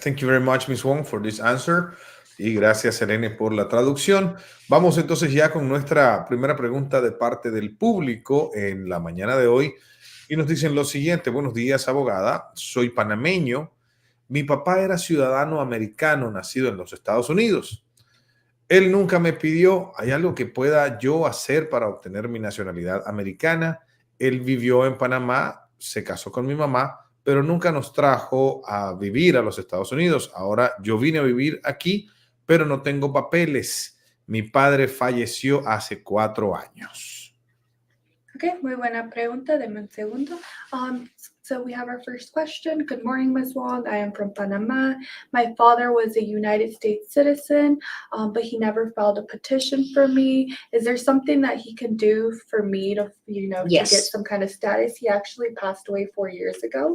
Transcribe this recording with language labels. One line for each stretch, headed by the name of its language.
English: Thank you very much, Miss Wong, for this answer.
Spanish: Y gracias, Selene, por la traducción. Vamos entonces ya con nuestra primera pregunta de parte del público en la mañana de hoy. Y nos dicen lo siguiente: buenos días, abogada. Soy panameño. Mi papá era ciudadano americano, nacido en los Estados Unidos. Él nunca me pidió, ¿hay algo que pueda yo hacer para obtener mi nacionalidad americana? Él vivió en Panamá, se casó con mi mamá, pero nunca nos trajo a vivir a los Estados Unidos. Ahora yo vine a vivir aquí, pero no tengo papeles. Mi padre falleció hace 4 años. Okay, muy buena pregunta. Deme un segundo.
English: So we have our first question. Good morning, Ms. Wong. I am from Panama. My father was a United States citizen, but he never filed a petition for me. Is there something that he can do for me to, Yes. to get some kind of status? He actually passed away 4 years ago.